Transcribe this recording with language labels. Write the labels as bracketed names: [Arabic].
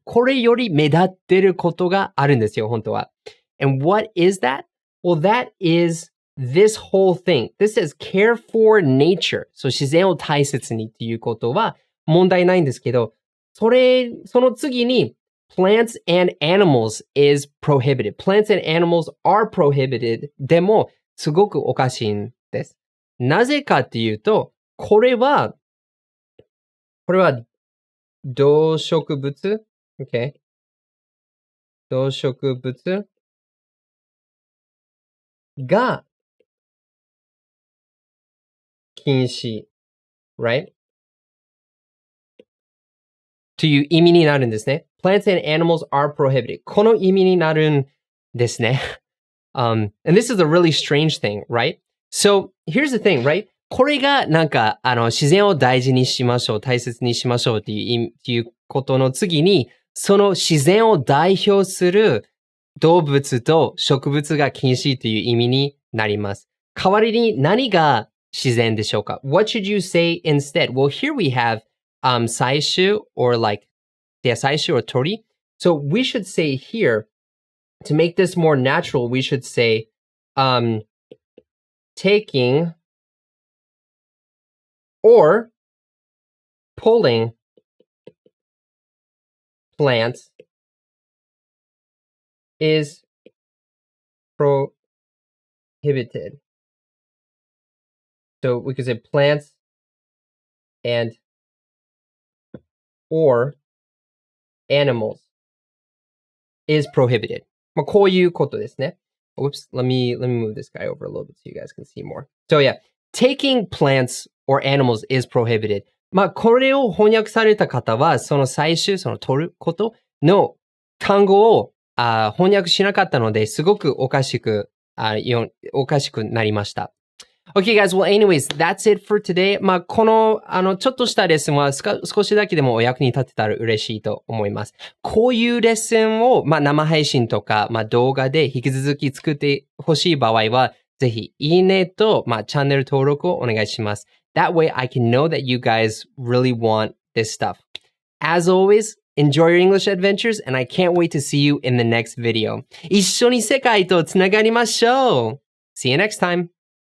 [Japanese] これより目立ってることがあるんですよ、本当は。 [English] And what is that? Well, that is this whole thing. This says care for nature. [Japanese] So 自然を大切にっていうことは問題ないんですけど、その次に [English] plants and animals is prohibited. Plants and animals are prohibited. [Japanese] でも、すごくおかしいんです。なぜかっていうと、これは動植物 ?Okay. 動植物が禁止 right? という意味になるんですね。 [English] Plants and animals are prohibited. [Japanese] この意味になるんですね。 [English] And this is a really strange thing, right? So here's the thing, right? [Japanese] これがなんか自然を大事にしましょう、大切にしましょうっていうことの次に、その自然を代表する動物と植物が禁止という意味になります。代わりに何が自然でしょうか？ [English] What should you say instead? Well, here we have 採集 or yeah, 採集 or 鳥。 So we should say here, to make this more natural, we should say taking or pulling plants is prohibited. So we could say plants and or animals is prohibited. [Japanese] まあ、こういうことですね。 [English] Oops, let me move this guy over a little bit so you guys can see more. So yeah, taking plants or animals is prohibited. [Japanese] まあ、これを翻訳された方は、その最終、その取ることの単語を翻訳しなかったので、すごくおかしくなりました。 [English] Okay, guys. Well, anyways, that's it for today. [Japanese] まあ、この、ちょっとしたレッスンは少しだけでもお役に立てたら嬉しいと思います。こういうレッスンを、まあ、生配信とか、まあ、動画で引き続き作ってほしい場合は、ぜひ、いいねと、まあ、チャンネル登録をお願いします。 [English] That way, I can know that you guys really want this stuff. As always, enjoy your English adventures, and I can't wait to see you in the next video. [Japanese] 一緒に世界とつながりましょう! [English] See you next time!